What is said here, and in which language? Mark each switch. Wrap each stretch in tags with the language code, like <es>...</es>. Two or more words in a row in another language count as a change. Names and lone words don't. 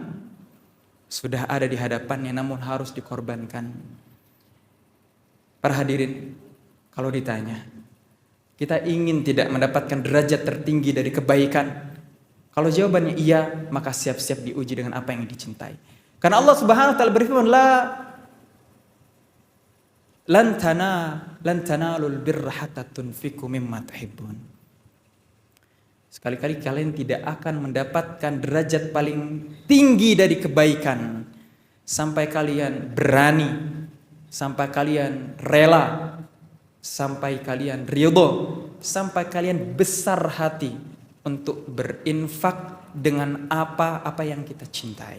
<id>Sudah ada di hadapannya namun harus dikorbankan. Para hadirin, kalau ditanya, kita ingin tidak mendapatkan derajat tertinggi dari kebaikan? Kalau jawabannya iya, maka siap-siap diuji dengan apa yang dicintai. Karena Allah</id> <ar>Subhanahu wa taala</ar> <id>berfirman,</id> <ar>lan tanalul birra hatta tunfiqu mimma tuhibbun.</ar> <id>Sekali-kali kalian tidak akan mendapatkan derajat paling tinggi dari kebaikan sampai kalian berani, sampai kalian rela, sampai kalian ridho, sampai kalian besar hati untuk berinfak dengan apa-apa yang kita cintai.</id>